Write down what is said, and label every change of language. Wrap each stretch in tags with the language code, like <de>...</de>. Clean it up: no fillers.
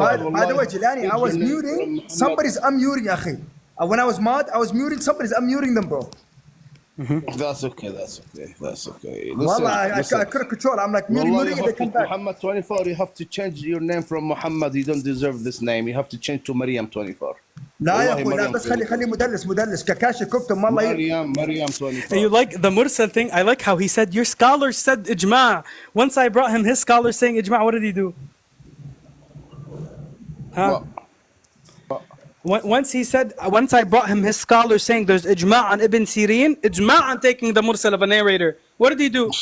<en>By the way, Gillani, I was muting. Somebody's unmuting, akhi. When I was mod, I was muting. Somebody's unmuting them, bro. That's okay. Wallah, I couldn't control. I'm like muting, and they come back. Muhammad 24, you have to change your name from Muhammad. You don't deserve this name. You have to change to Maryam 24.</en> <ar>لا يا اخوي لا بس خلي مدلس كاكاشي كوكتم والله مريم 24.</ar> <en>And you like the Mursal thing? I like how he said your scholar said ijma'. Once I brought him his scholar saying ijma', what did he do? Huh? Once I brought him his scholar saying there's ijma' on Ibn Sirin, ijma' on taking the Mursal of a narrator. What did he do?</en>